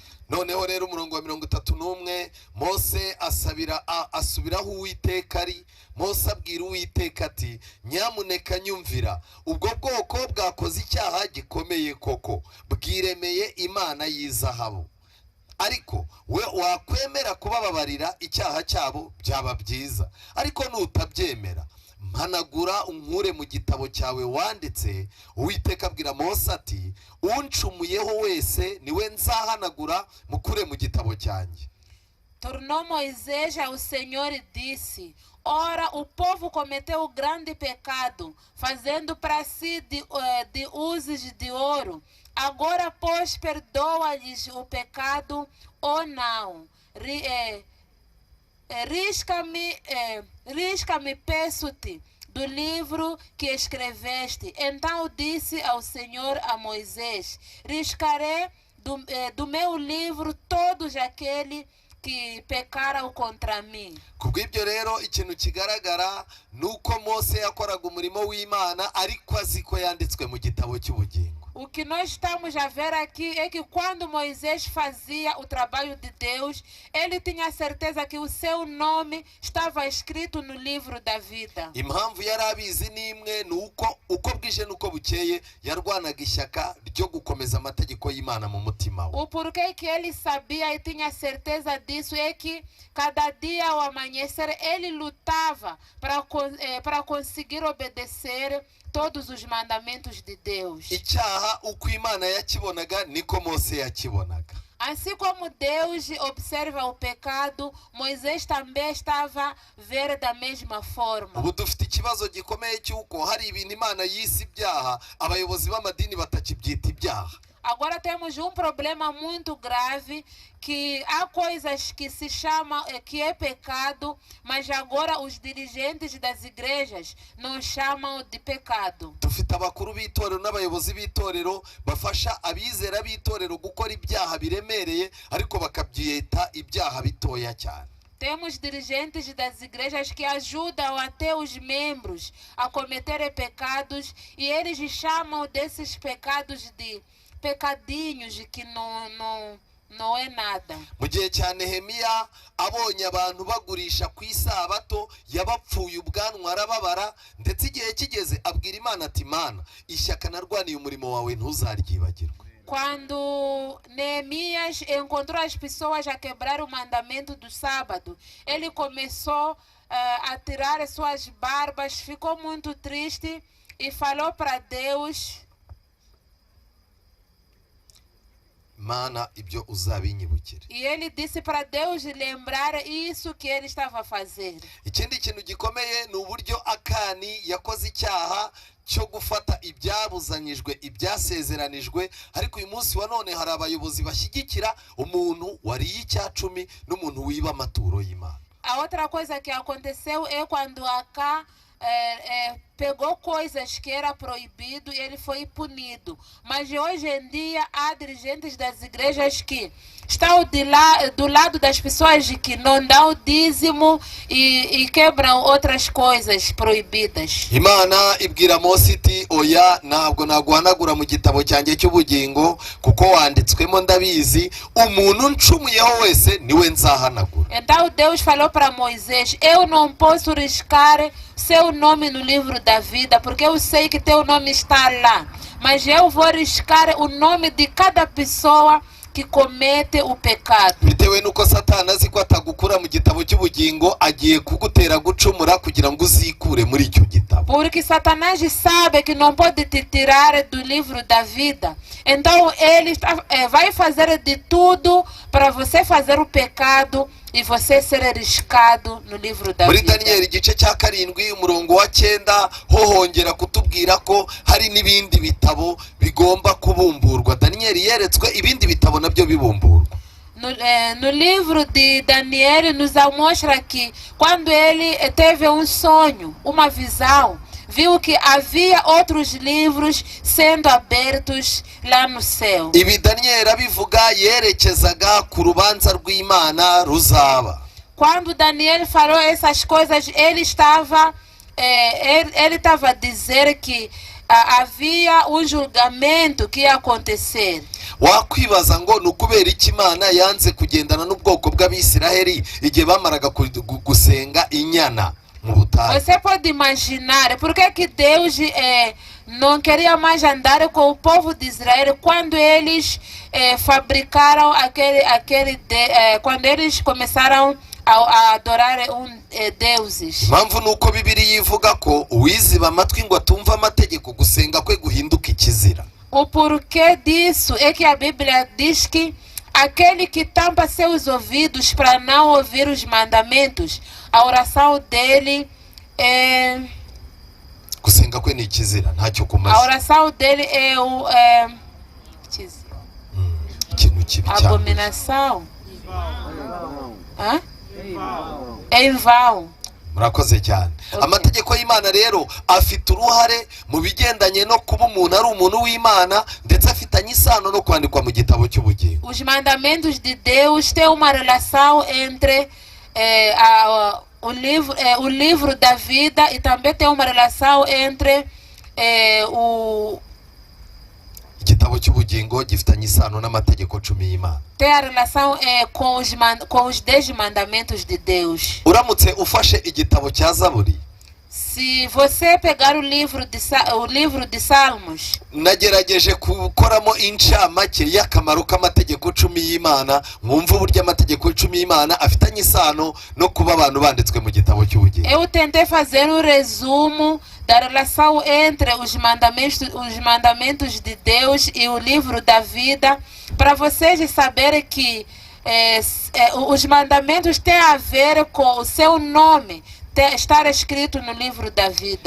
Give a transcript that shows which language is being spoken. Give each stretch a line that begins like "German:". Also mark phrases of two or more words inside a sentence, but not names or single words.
Kinyarwanda: noneho rero umurongo wa 31 Mose asubiraho Uwiteka ari. Mose abwira Uwiteka ati nyamuneka nyumvira, ubwo bwoko bwakoze icyaha gikomeye koko, bwiremeye imana y'izahabu, ariko we wakwemera kubababarira icyaha cyabo byaba byiza, ariko nutabyemera mpanagura unkure mu gitabo cyawe wanditse. Uwiteka abwira Mose ati uncumuyeho wese niwe nzahanagura mukure mu gitabo cyanjye.
Portuguese: Tornou Moisés ao Senhor e disse: ora, o povo cometeu grande pecado, fazendo para si de usos de ouro. Agora, pois, perdoa-lhes o pecado ou não? Risca-me, peço-te, do livro que escreveste. Então disse ao Senhor a Moisés: riscarei do meu livro todos aqueles que pecaram contra mim.
Kinyarwanda: Kubw'ibyo rero ikintu kigaragara nuko Mose yakoraga umurimo w'Imana ariko aziko yanditswe mu gitabo cy'ubugingo.
Portuguese: O que nós estamos a ver aqui é que quando Moisés fazia o trabalho de Deus, ele tinha certeza que o seu nome estava escrito no livro da vida.
Kinyarwanda: Impamvu yari abizi nimwe nuko uko bwije nuko bukeye yarwanaga ishyaka ryo gukomeza amategeko y'Imana mu mutima we.
Portuguese: O porquê que ele sabia e tinha certeza disso é que cada dia ao amanhecer ele lutava para conseguir obedecer todos os mandamentos de Deus.
Kinyarwanda: Icyaha uko Imana yakibonaga niko Mose yakibonaga.
Portuguese: Assim como Deus observa o pecado, Moisés também estava a ver da mesma forma.
Kinyarwanda: Ubu dufite ikibazo gikomeye cy'uko hari ibintu Imana yise ibyaha abayobozi b'amadini batakibyita ibyaha.
Portuguese: Agora temos um problema muito grave, que há coisas que se chamam, que é pecado, mas agora os dirigentes das igrejas não chamam de pecado.
Kinyarwanda: Dufite abakuru b'itorero n'abayobozi b'itorero bafasha abizera b'itorero gukora ibyaha biremereye ariko bakabyita ibyaha bitoya cyane.
Portuguese: Temos dirigentes das igrejas que ajudam até os membros a cometerem pecados e eles chamam desses pecados de pecadinhos, que não é nada.
Kinyarwanda: Mu gihe cya Nehemiya abonye abantu bagurisha ku isabato yabapfuye ubwanwa arababara, ndetse igihe kigeze abwira Imana ati Mana, ishyaka narwaniye umurimo wawe ntuzaryibagirwe.
Portuguese: Quando Neemias encontrou as pessoas a quebrar o mandamento do sábado, ele começou a tirar as suas barbas, ficou muito triste e falou para Deus:
Kinyarwanda: Mana, ibyo uzabinyibukire.
Portuguese: E ele disse para Deus lembrar isso que ele estava a fazer.
Kinyarwanda: Ikindi kintu gikomeye ni uburyo Akani yakoze icyaha cyo gufata ibyabuzanyijwe ibyasezeranijwe, ariko uyu munsi wa none hari abayobozi bashyigikira umuntu wariye icyacumi n'umuntu wiba amaturo y'Imana.
Portuguese: A outra coisa que aconteceu é quando Acá pegou coisas que era proibido e ele foi punido. Mas hoje em dia há dirigentes das igrejas que estão do lado das pessoas que não dão dízimo e quebram outras coisas proibidas.
Kinyarwanda: Imana ibwira Mose iti oya, ntabwo naguhanagura mu gitabo cyanjye cy'ubugingo kuko wanditswemo ndabizi, umuntu ncumuyeho wese niwe nzahanagura.
Portuguese: Então Deus falou para Moisés: eu não posso riscar seu nome no livro da vida, porque eu sei que teu nome está lá, mas eu vou riscar o nome de cada pessoa que comete o pecado.
Kinyarwanda: Bitewe nuko Satani azi ko atagukura mu gitabo cy'ubugingo, agiye kugutera gucumura kugira ngo uzikure muri icyo gitabo.
Portuguese: Porque Satanás sabe que não pode te tirar do livro da vida. Então ele vai fazer de tudo para você fazer o pecado e você ser riscado no livro da
Kinyarwanda: muri
Portuguese: vida.
Kinyarwanda: Daniel igice cya 7 umurongo wa 9 hohongera kutubwira ko hari n'ibindi bitabo bigomba kubumburwa. Daniel yeretswe ibindi bitabo nabyo bibumburwa.
Portuguese: No livro de Daniel nos mostra que quando ele teve um sonho, uma visão, viu que havia outros livros sendo abertos lá no céu.
Kinyarwanda: Ibi Daniel abivuga yerekezaga ku rubanza rw'Imana ruzaba.
Portuguese: Quando Daniel falou essas coisas, ele estava a dizer que havia julgamento que ia acontecer.
Kinyarwanda: wakwibaza ngo ni ukubera iki Imana yanze kugendana n'ubwoko bw'Abisiraheli igihe bamaraga gusenga inyana mu butayu.
Portuguese: Você pode imaginar por que Deus não queria mais andar com o povo de Israel quando eles fabricaram quando eles começaram a adorar deuses.
Kinyarwanda: Impamvu nuko Bibiliya ivuga ko uwiziba amatwi ngo atumva amategeko gusenga kwe guhinduka ikizira.
Portuguese: O porquê disso é que a Bíblia diz que aquele que tampa seus ouvidos para não ouvir os mandamentos, a oração dele é...
Kinyarwanda: gusenga kwe ni ikizira ntacyo
Portuguese: A
Kinyarwanda: kumaze.
Portuguese: oração dele é
Kinyarwanda: Ikintu kibi cyane.
Portuguese: abominação. Hã? É em vão.
Kinyarwanda: Murakoze cyane. Amategeko y'Imana rero afite uruhare mu bigendanye no kuba umuntu ari umuntu w'Imana, ndetse afitanye isano no kwandikwa mu gitabo cy'ubugingo.
Portuguese: Os mandamentos de Deus têm uma relação entre o livro da vida e também tem uma relação entre o...
Kinyarwanda: Igitabo cy'ubugingo gifitanye isano n'amategeko 10 y'Imana.
Portuguese: Tem a relação com os 10 mandamentos de Deus.
Kinyarwanda: Uramutse ufashe igitabo cya Zaburi,
Portuguese: se você pegar o livro de Salmos,
Kinyarwanda: nagerageje gukoramo incamake y'akamaro k'amategeko 10 y'Imana, mwumva uburyo amategeko 10 y'Imana afitanye isano no kuba abantu banditswe mu gitabo cy'ubugingo.
Portuguese: Eu tentei fazer um resumo da relação entre os mandamentos de Deus e o livro da vida, para vocês saberem que os mandamentos têm a ver com o seu nome estar escrito no livro da vida.